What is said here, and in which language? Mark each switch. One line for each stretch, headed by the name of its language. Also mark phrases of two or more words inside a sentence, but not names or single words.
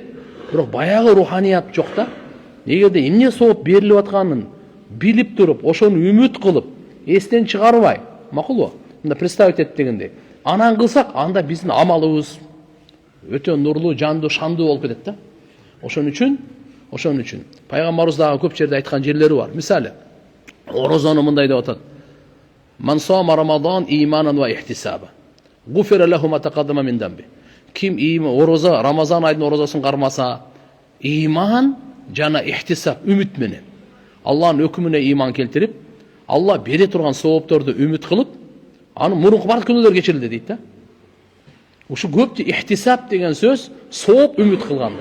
Kyrgyz: Бирок баягы руханият жок да. Эгерде эмне сооп берилип атканын билип туруп, ошону үмүт кылып, эстен чыгарбай, макулбу? Мында представить эт дегендей. Анан кылсак, анда биздин амалыбыз өтө нурлуу, жандуу, шандуу болуп кетет да. Ошон үчүн пайгамбарыбыз дагы көп жерде айткан жерлери бар. Мисалы, орозону мындай деп атат.
Arabic: من صام رمضان إيمانا واحتسابا. غفر له ما تقدم من ذنبه.
Kyrgyz: Ким ороза, Рамазан айдын орозасын кармаса, иман жана ихтисаб, үмүт менен. Алланын өкүмүнө иман келтирип, Алла бере турган соопторду үмүт кылып, аны мурунку бар күнөөлөр кечирилди дейт да. Ушу көптү ихтисаб деген сөз сооп үмүт кылганда.